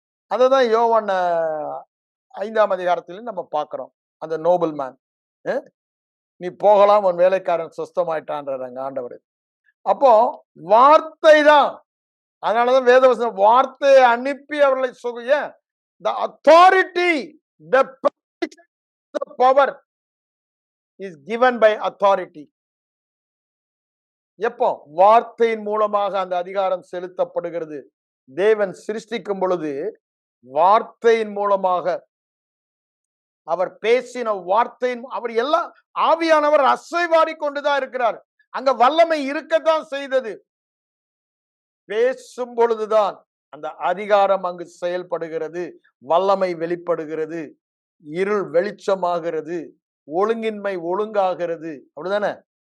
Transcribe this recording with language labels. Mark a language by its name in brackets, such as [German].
[Tamil] அததான் யோவான் 5ஆம் அதிகாரத்திலும் நம்ம பார்க்கிறோம். அந்த நோபல் மேன், நீ போகலாம், உன் வேலைக்காரன் சுஸ்தமாயிட்டான்றாங்க ஆண்டவர். அப்போ வார்த்தை தான். அதனாலதான் வேதவசனம் வார்த்தையை அனுப்பி அவர்களை சொல்லுங்க. [English] The authority, the power is given by authority. [Tamil] எப்போ? வார்த்தையின் மூலமாக அந்த அதிகாரம் செலுத்தப்படுகிறது. தேவன் சிருஷ்டிக்கும் பொழுது வார்த்தையின் மூலமாக அவர் பேசின வார்த்தையின் அவர் எல்லாம் ஆவியானவர் அசைவாடி கொண்டுதான் இருக்கிறார். அங்க வல்லமை இருக்கத்தான் செய்தது. பேசும் பொழுதுதான் அந்த அதிகாரம் அங்கு செயல்படுகிறது, வல்லமை வெளிப்படுகிறது, இருள் வெளிச்சமாகிறது, ஒழுங்கின்மை ஒழுங்காகிறது. அப்படிதானே?